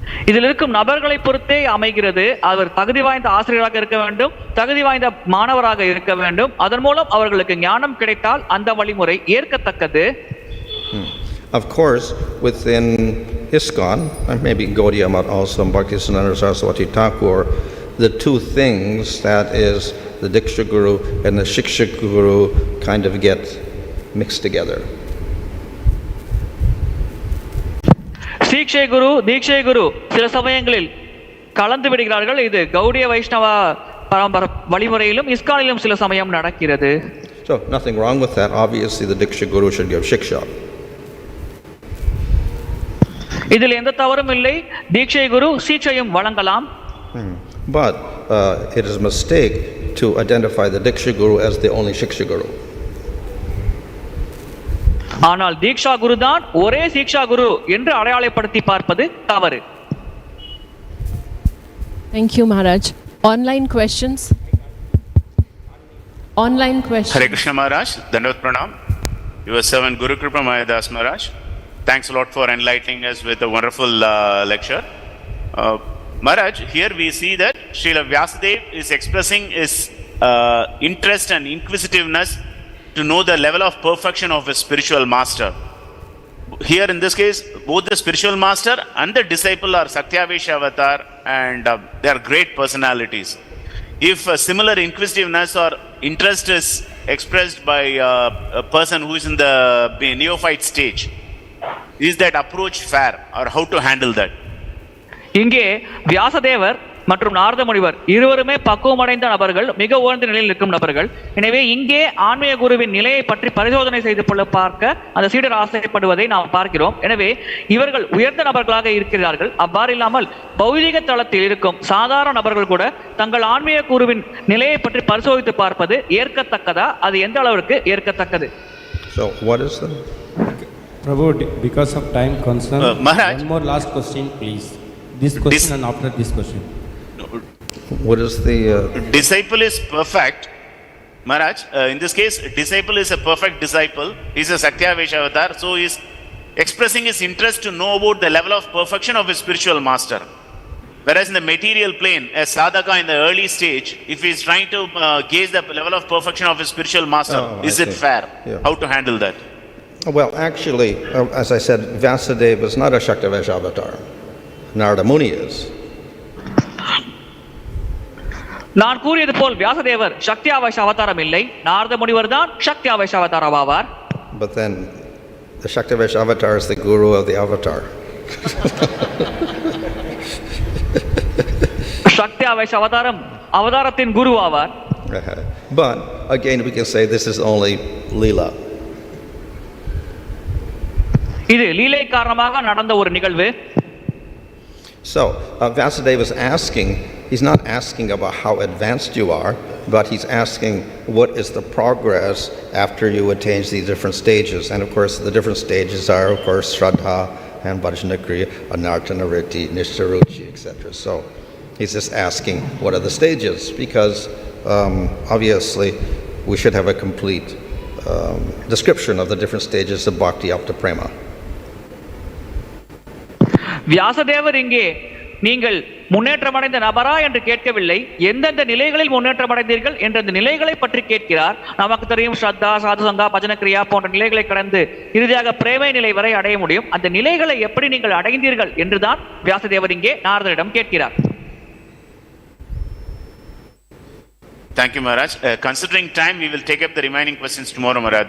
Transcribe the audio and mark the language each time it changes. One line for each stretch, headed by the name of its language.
Tamil: இதில் இருக்கும் நபர்களை பொறுத்தே அமைகிறது. அவர் தகுதி வாய்ந்த ஆசிரியராக இருக்க வேண்டும், தகுதி வாய்ந்த மாணவராக இருக்க வேண்டும். அதன் மூலம் அவர்களுக்கு ஞானம் கிடைத்தால் அந்த வழிமுறை ஏற்கத்தக்கது.
English: Of course, within ISKCON, and maybe Gaudiya Math also, Bhaktisiddhanta Saraswati Thakur, the two things, that is the Diksha Guru and the Shiksha Guru, kind of get mixed together.
Tamil: சீக்ஷை குரு, தீட்சை குரு சில சமயங்களில் கலந்து விடுகிறார்கள். இது கௌடிய வைஷ்ணவ வழிமுறையிலும் இஸ்கானிலும் சில சமயம் நடக்கிறது.
English: So nothing wrong with that. Obviously the Diksha Guru should give shiksha.
Tamil: இதில் எந்த தவறும் இல்லை. தீட்சை குரு சீக்ஷையும் வழங்கலாம்.
English: But it is a mistake to identify the Diksha Guru as the only Shiksha Guru.
Tamil: ஆனால் தீக்ஷா குரு தான் ஒரே சீக்ஷா குரு என்று அடையாளப்படுத்தி பார்ப்பது தவறு.
English: Thank you, Maharaj. Online questions? Online questions. Hare Krishna Maharaj, Dandavat Pranam. Your servant Guru Kripa Mahadas Maharaj. Thanks a lot for enlightening us with a wonderful lecture. Maharaj, here we see that Srila Vyāsadeva is expressing his interest and inquisitiveness to know the level of perfection of a spiritual master. Here in this case, both the spiritual master and the disciple are satyavatī-sutaḥ, and they are great personalities. If a similar inquisitiveness or interest is expressed by a person who is in the neophyte stage, is that approach fair, or how to handle that?
Tamil: இங்கே வியாசதேவர் மற்றும் நாரத முனிவர் இருவருமே பக்குவமடைந்த நபர்கள், மிக உயர்ந்த நிலையில் இருக்கும் நபர்கள். எனவே இங்கே ஆன்மீக குருவின் நிலையை பற்றி பரிசோதனை செய்து கொள்ள பார்க்க அந்த சீடர் ஆசைப்படுவதை நாம் பார்க்கிறோம். எனவே இவர்கள் உயர்ந்த நபர்களாக இருக்கிறார்கள். அவ்வாறு இல்லாமல் பௌதிக தளத்தில் இருக்கும் சாதாரண நபர்கள் கூட தங்கள் ஆன்மீக குருவின் நிலையை பற்றி பரிசோதித்து பார்ப்பது ஏற்கத்தக்கதா? அது எந்த அளவிற்கு ஏற்கத்தக்கது?
English: So what is the Prabhu, because of time concern, Maharaj, one more last question, please. This question and after this question. what is the disciple is perfect. Maharaj, in this case, disciple is a perfect disciple. He is a satyavatī-sutaḥ, so he is expressing his interest to know about the level of perfection of his spiritual master. Whereas in the material plane, a sadhaka in the early stage, if he is trying to gauge the level of perfection of his spiritual master, is it fair? Yeah. How to handle that? Well, actually, as I said, Vyāsadeva is not a Shaktivesh avatar. Narada Muni is.
Tamil: நான் கூறியது போல் வியாசதேவர் சக்தி ஆவேஷ அவதாரம் இல்லை, நாரத முனிவர் தான் சக்தி ஆவேஷ அவதாரம் ஆவார்.
English: But then the Shaktivesh avatar is the guru of the avatar.
Tamil: சக்தி ஆவேஷ அவதாரம் அவதாரத்தின் குரு ஆவார்.
English: But again, we can say this is only Leela.
Tamil: இது லீலை காரணமாக நடந்த ஒரு நிகழ்வு.
English: So, Vyāsadeva is asking, he's not asking about how advanced you are, but he's asking what is the progress after you attain these different stages. And of course, the different stages are, of course, Shraddha and Bhajanakriya, Anartanariti, Nishtaruchi, etc. So, he's just asking what are the stages, because obviously we should have a complete description of the different stages of bhakti up to prema.
Tamil: வியாசதேவர் இங்கே நீங்கள் முன்னேற்றமடைந்த நபரா என்று கேட்கவில்லை, எந்தெந்த நிலைகளில் முன்னேற்றமடைந்தீர்கள் என்ற அந்த நிலைகளை பற்றி கேட்கிறார். நமக்கு தெரியும் ஸ்ரத்தா, சாதுசங்கா, பஜனக்கிரியா போன்ற நிலைகளை கடந்து இறுதியாக பிரேமை நிலை வரை அடைய முடியும். அந்த நிலைகளை எப்படி நீங்கள் அடைந்தீர்கள் என்றுதான் வியாசதேவர் இங்கே நாரதரிடம் கேட்கிறார்.
English: Thank you, Maharaj. Considering time, we will take up the remaining questions tomorrow, Maharaj.